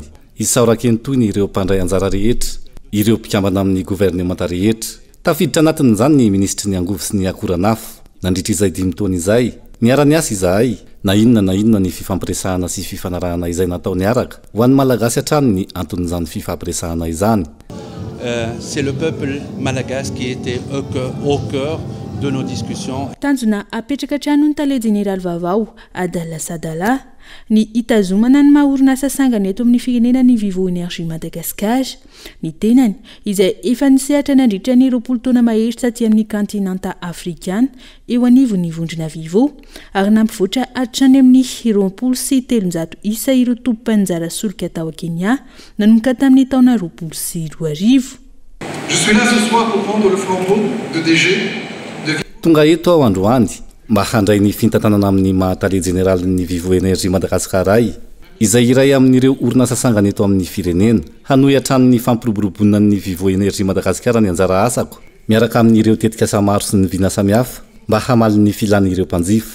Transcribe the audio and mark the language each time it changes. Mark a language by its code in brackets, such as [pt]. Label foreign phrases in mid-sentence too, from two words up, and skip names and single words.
[mg] Isaorakeny toy ny ireo mpandray anjara rehetra, ireo mpikambana amin'ny gouvernemanta rehetra. Tafiditra anatin'izany ny ministry ny angovo sy ny akoranafo. Nandritra izay 5 taona izay, niara-niasa izahay, na inona ny fifampiresahana sy fifanarahana izay natao niaraka, ho an'ny malagasy hatrany ny anton'izany fifampiresahana izany. [fr] C'est le peuple malagasy qui était au cœur de nos discussions. [mg] Tanjona apetraka trano ny tale général vaovao Adèle Sadala ny itazomana ny maha-orinasa sangany eto amin'ny firenena ny Vivo Énergie Madagasikara. Ny tenany izay efa nisehatra nandritra ny 20 taona mahery aty amin'ny kantinanta afrikana eo anivon'ny vondrona Vivo ary nampivoatra hatrany amin'ny 23 isa ireo tompon'anjara solika tao Kenya nanomboka tamin'ny taona 2020. [fr] Je suis là ce soir pour prendre le flambeau de DG. [mg] Tonga eto ao androany mba handray ny fitantanana amin'ny mahatale général ny Vivo Énergie Madagasikara izay iray amin'ireo orinasa sangany eto amin'ny firenena hanohy hatrany ny fampiroboroboana ny Vivo Énergie Madagasikara ny anjara asako miaraka amin'ireo tetika asa maro sy ny vina samihafa mba hamaly ny filan'ireo mpanjifa.